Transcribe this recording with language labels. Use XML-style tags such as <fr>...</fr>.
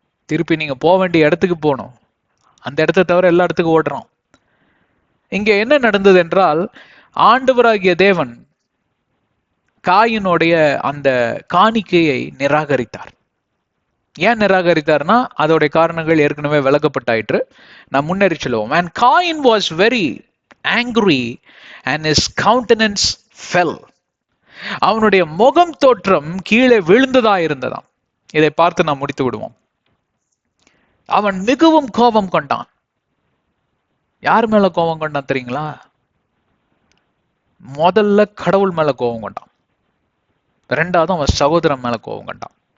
<ta>திருப்பி நீங்க போக வேண்டிய இடத்துக்கு போகணும். அந்த இடத்த தவிர எல்லா இடத்துக்கும் ஓடுறோம். இங்க என்ன நடந்தது என்றால், ஆண்டவராகிய தேவன் காயினுடைய அந்த காணிக்கையை நிராகரித்தார். ஏன் நிராகரித்தார்னா அதோடைய காரணங்கள் ஏற்கனவே விளக்கப்பட்டாயிற்று, நான் முன்னேறி சொல்லுவோம்.</ta> <en>And Cain was very angry and his countenance fell.</en> <ta>அவனுடைய முகம் தோற்றம் கீழே விழுந்ததா இருந்ததாம். இதை பார்த்து நாம் முடித்து விடுவோம். அவன் மிகவும் கோபம் கொண்டான். யார் மேல கோபம் கொண்டான் தெரியுங்களா? முதல்ல கடவுள் மேல கோபம் கொண்டான், ரெண்டாவது அவன் சகோதரன் மேல கோபம் கொண்டான்.</ta>